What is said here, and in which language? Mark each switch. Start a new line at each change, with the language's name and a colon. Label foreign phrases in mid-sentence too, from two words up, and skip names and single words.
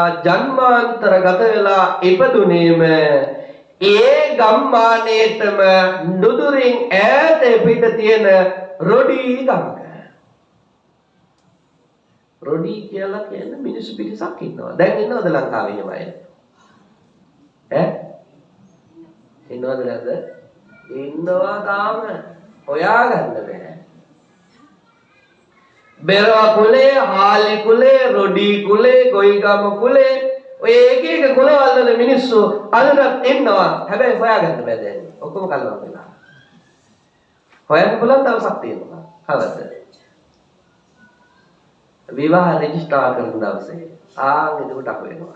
Sinhala: ජන්මාන්තරගත වෙලා ඉපදුනේම ඒ ගම්මානයේටම නුදුරින් ඈත පිට තියෙන රොඩි ගමක. රොඩි කියලා කියන මිනිස්සු පිරිසක් ඉන්නවා. දැන් ඉන්නවද ලංකාවේ එහෙම අය? ඉන්නවද නැද්ද? ඉන්නවා තාම. හොයාගන්න බෑ. බෙරවා කුලේ, හාලි කුලේ, රොඩි කුලේ, ගොයිගම කුලේ ඔය එක කුලවල වල මිනිස්සු අදටත් ඉන්නවා. හැබැයි හොයාගන්න බෑ දැන්. ඔක්කොම කල්වා වෙලා. හොයන්න පුළුවන් දවසක් තියෙනවා. හවස. විවාහ රෙජිස්ටර් කරන දවසේ එතකොට අහු වෙනවා.